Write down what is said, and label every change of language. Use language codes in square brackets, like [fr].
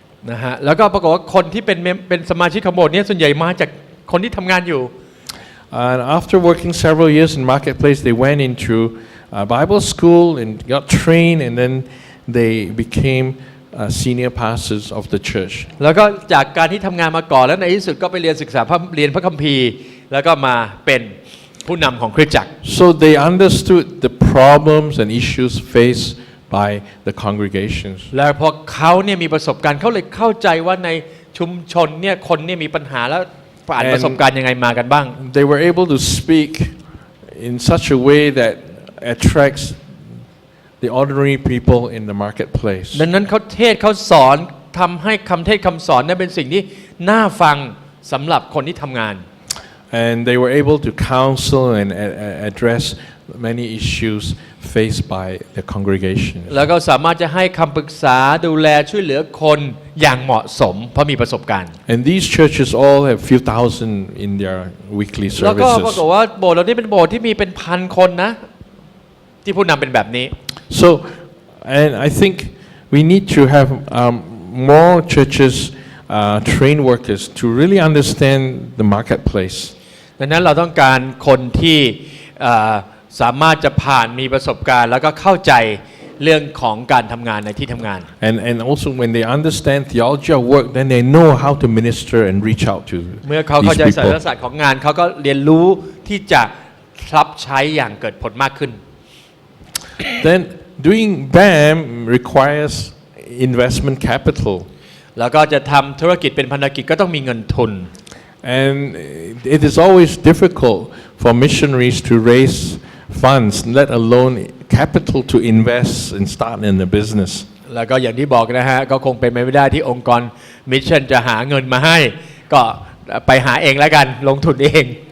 [th] นะฮะแล้วก็ปรากฏว่าคนที่เป็นสมาชิกของโบสถ์เนี้ยส่วนใหญ่มาจากคนที่ทำงานอยู่ [en] And after working several years in marketplace, they went into Bible school and got trained, and then they became senior pastors of the church. [th] แล้วก็จากการที่ทำงานมาก่อนแล้วในที่สุดก็ไปเรียนศึกษาเรียนพระคัมภีร์แล้วก็มาเป็นผู้นำของคริสตจักร [en] So they understood the problems and issues faced by the congregations. [th] แล้วพอเขาเนี่ยมีประสบการณ์เขาเลยเข้าใจว่าในชุมชนเนี่ยคนเนี่ยมีปัญหาแล้วผ่านประสบการณ์ยังไงมากันบ้าง [en] They were able to speak in such a way that attracts the ordinary people in the marketplace. [th] ดังนั้นเขาเทศเขาสอนทำให้คำเทศคำสอนนั้นเป็นสิ่งที่น่าฟังสำหรับคนที่ทำงาน [en] And they were able to counsel and address many issues faced by the congregation. [th] แล้วก็สามารถจะให้คำปรึกษาดูแลช่วยเหลือคนอย่างเหมาะสมเพราะมีประสบการณ์ [en] And these churches all have few thousand in their weekly [th] แล้วก็ปรากฏ [en] services. [th] ว่าโบสถ์เรานี่เป็นโบสถ์ที่มีเป็นพันคนนะที่ผู้นำเป็นแบบนี้ [en] So, and I think we need to have more churches train workers to really understand the marketplace. [th] ดังนั้นเราต้องการคนที่สามารถจะผ่านมีประสบการณ์แล้วก็เข้าใจเรื่องของการทำงานในที่ทำงาน [en] And also when they understand theology of work, then they know how to minister and reach out to [th] เมื่อเขา [en] these [th] เข้าใจสาร [en] people. [th] ศาสตร์ของงานเขาก็เรียนรู้ที่จะรับใช้อย่างเกิดผลมากขึ้น [en] Then doing BAM requires investment capital. [th] แล้วก็จะทำธุรกิจเป็นพันธกิจก็ต้องมีเงินทุน [en] And it is always difficult for missionaries to raise funds, let alone capital to invest and start in a business. [th] แล้วก็อย่างที่บอกนะฮะก็คงเป็นไปไม่ได้ที่องค์กรมิชชั่นจะหาเงินมาให้ก็ไปหาเองแล้วกันลงทุนเอง